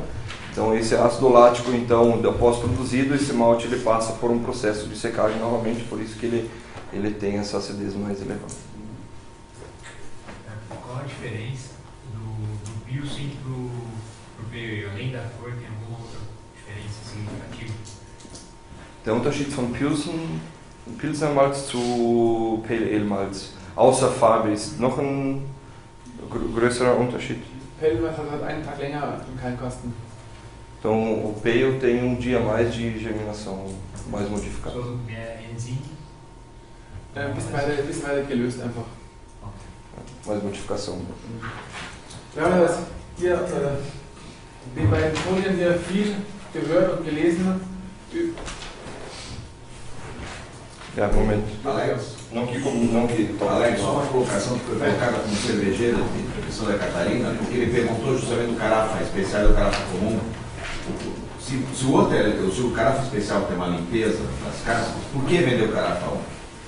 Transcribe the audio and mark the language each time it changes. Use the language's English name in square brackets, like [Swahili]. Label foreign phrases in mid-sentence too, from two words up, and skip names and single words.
[Portuguese] Então esse ácido lático, então, após produzido, esse malte ele passa por um processo de secagem novamente, por isso que ele tem essa acidez mais elevada. Qual a diferença do Pilsen pro PE? Além da cor, tem alguma outra diferença significativa? [German] Der Unterschied von Pilsner Malz zu Pale Ale Malz, außer Farbe, ist noch ein größerer Unterschied. Pale Ale hat einen Tag länger im Keimkasten. [Portuguese] Então o Pale tem dia a mais de germinação, mais modificado. [German] So mehr Enzym? Bisschen weiter gelöst einfach. [Portuguese] Mais modificação. [German] Wir haben das hier, die beiden Folien hier viel gehört und gelesen. [Portuguese] Momento. Alex, Não que Alex, só uma colocação que foi colocada como cervejeira de Santa Catarina, porque ele perguntou justamente do carafa especial e do carafa comum. Se o carafa especial tem uma limpeza das cascas, por que vender o carafa 1?